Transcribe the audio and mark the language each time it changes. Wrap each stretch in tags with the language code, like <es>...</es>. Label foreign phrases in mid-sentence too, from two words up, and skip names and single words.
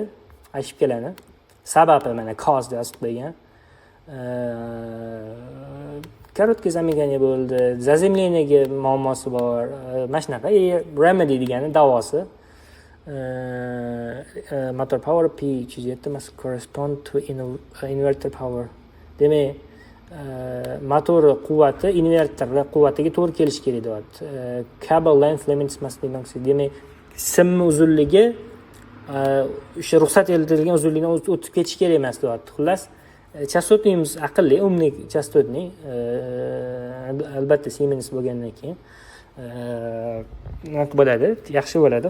<uz>Ошибкалani. Sababi mana cause deb yozib qo'ygan.</uz> <ru>короткое замигание bo'ldi.</ru> <uz>Zazemleniyaga muammosi bor. Mana shunaqa remedy degani davosi.</uz> <en>Motor power P307 must correspond to inverter power.</en> <uz>Demak, motor quvvati inverter quvvatiga to'g'ri kelishi kerak deyapti.</uz> <en>Cable length limits must be maximum.</en> <uz>Demak, simni uzunligi o'sha ruxsat etilgan uzunlikdan o'tib ketish kerak emas deyapti. Xullas, chastotnimiz aqlli, umnik chastotnik. Albatta Siemens bo'lgandan keyin bo'ladi, yaxshi bo'ladi.</uz>